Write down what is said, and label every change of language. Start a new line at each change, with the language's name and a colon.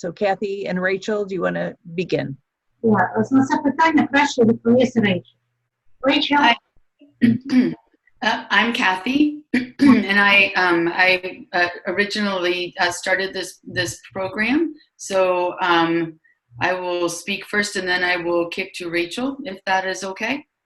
English: So Kathy and Rachel, do you want to begin?
Ukrainian: Yeah, на це питання краще відповість Rachel.
English: Rachel? I'm Kathy, and I originally started this program. So I will speak first, and then I will kick to Rachel, if that is okay.